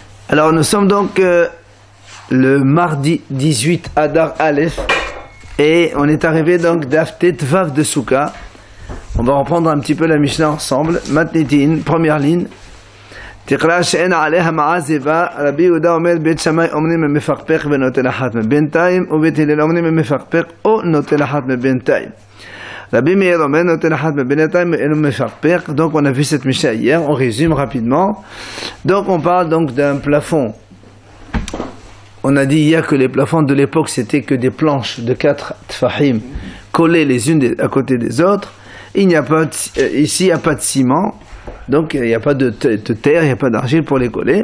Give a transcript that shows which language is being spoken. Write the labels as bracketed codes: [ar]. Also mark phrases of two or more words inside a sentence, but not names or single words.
[fr] Alors nous sommes donc le mardi 18 Adar Aleph et on est arrivé donc d'Aftet Vav de Souka. On va reprendre un petit peu la Mishnah ensemble. Matnitin, première ligne. [he] תקרא שאין עליה מעזבה, רבי יהודה אומר בית שמאי אומרים ממפקפק ונוטל אחת מבינתיים, ובית הלל אומרים ממפקפק או נוטל אחת מבינתיים. Rabbi Meir אומר נוטל אחת מבינתיים ואינו מפקפק. [fr] Donc on a vu cette Mishnah hier, on résume rapidement. Donc on parle donc d'un plafond. On a dit hier que les plafonds de l'époque c'était que des planches de 4 tfahim collées les unes à côté des autres. Il n'y a pas ici il n'y a pas de ciment. Donc il n'y a pas de terre, il n'y a pas d'argile pour les coller.